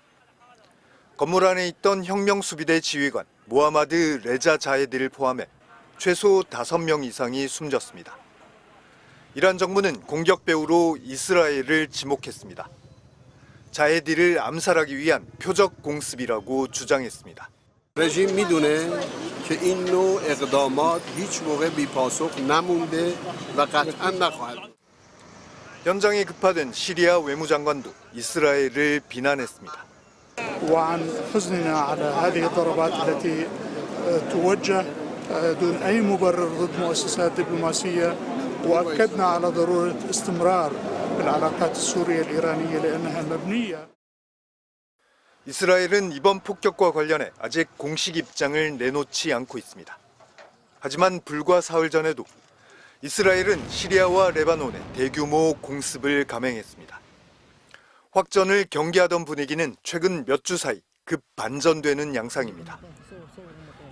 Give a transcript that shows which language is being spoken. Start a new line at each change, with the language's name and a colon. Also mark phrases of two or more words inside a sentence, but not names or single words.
Korean: 건물 안에 있던 혁명수비대 지휘관 모하마드 레자 자헤디를 포함해 최소 5명 이상이 숨졌습니다. 이란 정부는 공격 배후로 이스라엘을 지목했습니다. 자헤디를 암살하기 위한 표적 공습이라고 주장했습니다.
Persian: رژیم میدونه که این نوع اقدامات هیچ موقع بی‌پاسخ نمونده و قطعا نخواهد.
Korean: 현장에 급파된 시리아 외무장관도 이스라엘을 비난했습니다.
Arabic: وعن حزننا على هذه الضربات التي توجه دون أي مبرر ضد مؤسسات دبلوماسية وأكدنا على ضرورة استمرار العلاقات السورية الإيرانية لأنها مبنية.
Korean: 이스라엘은 이번 폭격과 관련해 아직 공식 입장을 내놓지 않고 있습니다. 하지만 불과 사흘 전에도 이스라엘은 시리아와 레바논에 대규모 공습을 감행했습니다. 확전을 경계하던 분위기는 최근 몇 주 사이 급 반전되는 양상입니다.